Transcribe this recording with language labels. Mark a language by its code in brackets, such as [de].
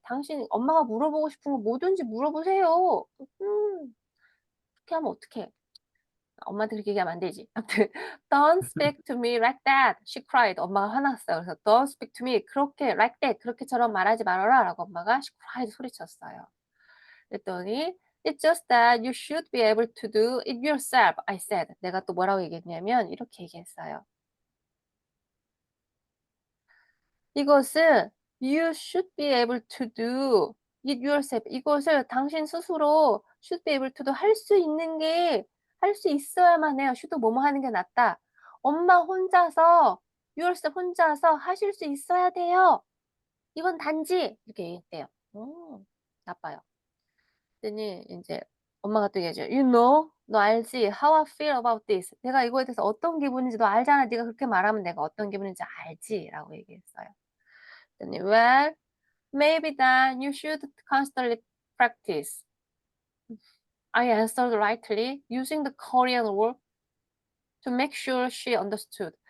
[ko] 당신 엄마가 물어보고 싶은 거 뭐든지 물어보세요. 그렇게 하면 어떡해? 엄마한테 그렇게 얘기하면 안 되지. 아무튼 [en] Don't speak to me like that. She cried. [ko] 엄마가 화났어요. 그래서 [en] Don't speak to me. 그렇게 like that. [ko] 그렇게처럼 말하지 말아라. 라고 엄마가 she cried 소리쳤어요. [en] 그랬더니 It's just that you should be able to do it yourself. I said. [ko] 내가 또 뭐라고 얘기했냐면 이렇게 얘기했어요. 이것은 [en] you should be able to do it yourself. [ko] 이것을 당신 스스로 should be able to do 할 수 있는 게 할 수 있어야만 해요. should 뭐뭐 하는 게 낫다. 엄마 혼자서 yourself 혼자서 하실 수 있어야 돼요. 이건 단지 이렇게 얘기했대요. 나빠요. 그랬더니 이제 엄마가 또 얘기하죠. [en] You know, [ko] 너 알지? [en] How I feel about this. [ko] 내가 이거에 대해서 어떤 기분인지 너 알잖아. 네가 그렇게 말하면 내가 어떤 기분인지 알지? 라고 얘기했어요. 그랬더니 [en] well, maybe then you should constantly practice. I answered rightly, using the Korean word to make sure she understood.